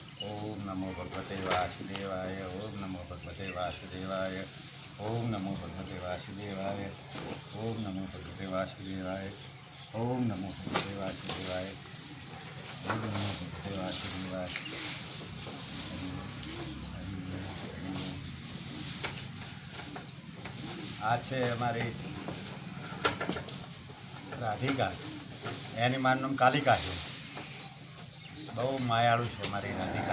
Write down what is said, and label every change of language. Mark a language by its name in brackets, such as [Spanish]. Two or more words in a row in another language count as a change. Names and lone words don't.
[Sanskrit] ओम नमो भगवते वासुदेवाय। ओम नमो भगवते वासुदेवाय। ओम नमो भगवते वासुदेवाय। ओम नमो भगवते वासुदेवाय। ओम नमो भगवते वासुदेवाय। ओम नमो भगवते वासुदेवाय। [Gujarati] આ છે અમારી રાધિકા, એની મારું નામ કાલિકા છે. બહુ માયાળું છે મારી રાધિકા.